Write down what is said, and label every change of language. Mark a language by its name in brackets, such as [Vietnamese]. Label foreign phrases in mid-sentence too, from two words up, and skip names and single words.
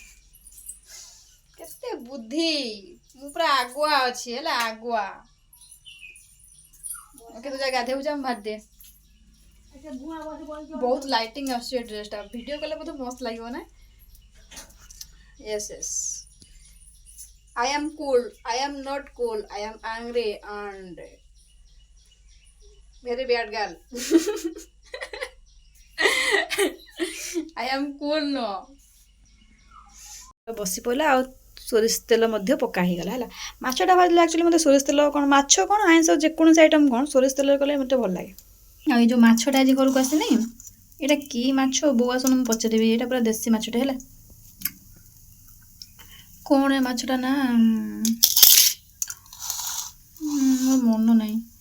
[Odia] କେତେ ବୁଦ୍ଧି, ମୁଁ ପୁରା ଆଗୁଆ ଅଛି ହେଲା, ଆଗୁଆ। କିନ୍ତୁ ଯା ଗାଧେଇବୁ ଯା, ମୁଁ ଭାଜିଦିଏ। ବହୁତ ଲାଇଟିଂ ଆସୁଛି ଏ ଡ୍ରେସ୍ଟା। ଭିଡ଼ିଓ କଲେ ବୋଧେ ମସ୍ତ ଲାଗିବ ନା? [English] yes yes, I am cool. I am not cool. I am angry and very bad girl. I am cool no. [Odia] ବସି ପଡ଼ିଲା, ଆଉ ସୋରିଷ ତେଲ ମଧ୍ୟ ପକା ହେଇଗଲା ହେଲା। ମାଛଟା ଭାଜିଲେ ଆକ୍ଚୁଆଲି ମୋତେ ସୋରିଷ ତେଲ କ'ଣ, ମାଛ କ'ଣ ଆଇଁଷ ଯେକୌଣସି ଆଇଟମ୍ କ'ଣ ସୋରିଷ ତେଲରେ କଲେ ମୋତେ ଭଲ ଲାଗେ। ଆଉ ଏଇ ଯେଉଁ ମାଛଟା ଆଜି ଘରକୁ ଆସିନି, ଏଇଟା କି ମାଛ ବୋଉ ଆସନ ମୁଁ ପଚାରିବି। ଏଇଟା ପୁରା ଦେଶୀ ମାଛଟା ହେଲା। କ'ଣ ଏ ମାଛଟା ନା, ମୋର ମନ ନାହିଁ।